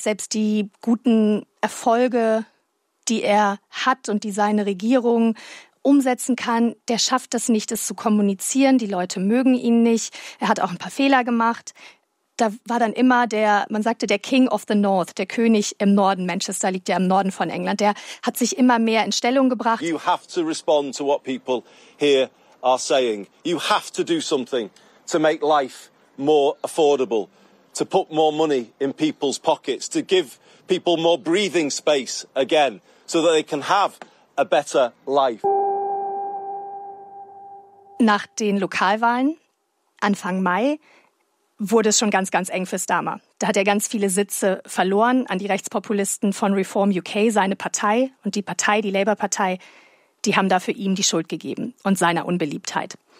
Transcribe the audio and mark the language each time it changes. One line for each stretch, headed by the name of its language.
German: Selbst die guten Erfolge, die er hat und die seine Regierung umsetzen kann, der schafft es nicht, das zu kommunizieren. Die Leute mögen ihn nicht. Er hat auch ein paar Fehler gemacht. Da war dann immer der, man sagte, der
English: King of the North,
German: der König im Norden. Manchester liegt ja im Norden von England. Der hat sich immer mehr in Stellung gebracht.
English: You have to respond to what people here are saying. You have to do something to make life more affordable, to put more money in people's pockets, to give people more breathing space again, so that they can have a better life.
German: Nach den Lokalwahlen Anfang Mai wurde es schon ganz, ganz eng für Starmer. Da hat er ganz viele Sitze verloren an die Rechtspopulisten von Reform UK, seine Partei. Und die Partei, die Labour-Partei, die haben dafür ihm die Schuld gegeben und seiner Unbeliebtheit.